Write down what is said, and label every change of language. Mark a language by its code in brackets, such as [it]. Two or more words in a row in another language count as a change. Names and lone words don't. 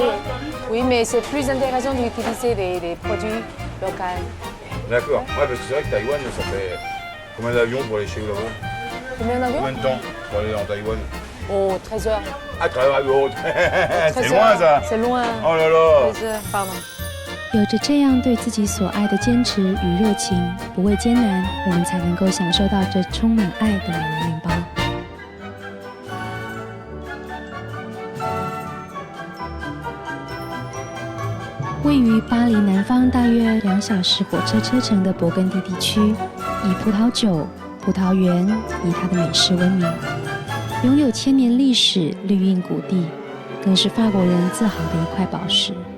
[fr] oui, mais c'est plus intéressant d'utiliser des produits locaux. D'accord. Ouais, parce que c'est vrai que Taïwan, ça fait combien d'avions pour aller chez vous là-bas? Combien d'avions? Combien de temps pour aller en Taïwan? Oh, 13 heures. Ah, travers de haute. 13 C'est loin heures. ça. C'est loin. Oh là là. 13 heures, pardon. [zh] 有着这样对自己所爱的坚持与热情，不畏艰难，我们才能够享受到这充满爱的美味面包。位于巴黎南方大约2小时火车车程的勃艮第地区，以葡萄酒、葡萄园以它的美食闻名，拥有1000年历史、绿荫谷地，更是法国人自豪的一块宝石。